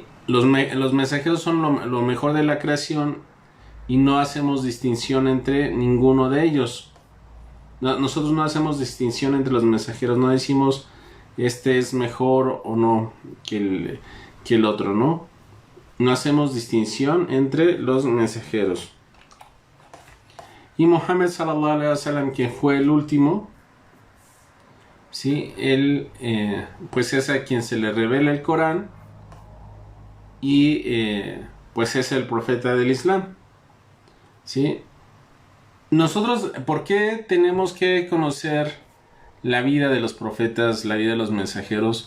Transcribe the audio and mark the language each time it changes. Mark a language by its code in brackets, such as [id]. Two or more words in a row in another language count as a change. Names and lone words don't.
[es] Los mensajeros son lo mejor de la creación y no hacemos distinción entre ninguno de ellos. Nosotros no hacemos distinción entre los mensajeros. No decimos este es mejor o no que el otro, ¿no? No hacemos distinción entre los mensajeros. [ar] Y Muhammad صلى الله عليه وسلم, [es] que fue el último, ¿sí? Él pues es a quien se le revela el Corán y pues es el profeta del Islam, ¿sí? Nosotros, ¿por qué tenemos que conocer la vida de los profetas, la vida de los mensajeros?